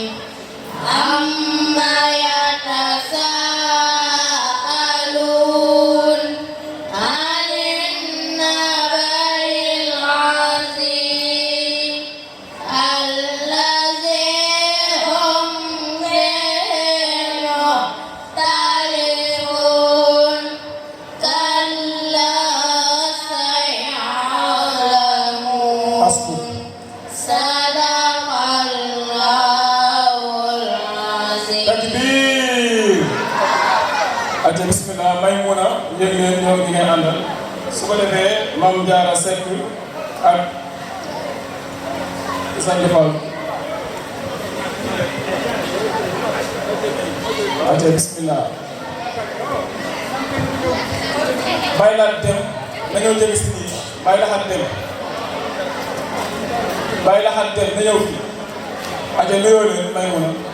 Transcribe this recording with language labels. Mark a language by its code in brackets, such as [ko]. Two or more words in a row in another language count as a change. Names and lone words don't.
[ar] عم يتساءلون عن النبإ العظيم الذي هم فيه مختلفون كلا سيعلمون. [wo] Asbuk. [ar] صدق الله العظيم. Takbir. [wo] Aja bismillah Maymuna yëg leen ñoo ñi ngay àndal su ko defee Mame Diarra Seck ak Issa Fall. Aja bismillah Baye Laat Dem na ñëw jëg si nii Baye Laat Dem Baye Laat Dem na ñëw fii aja nuyoo leen Maymuna.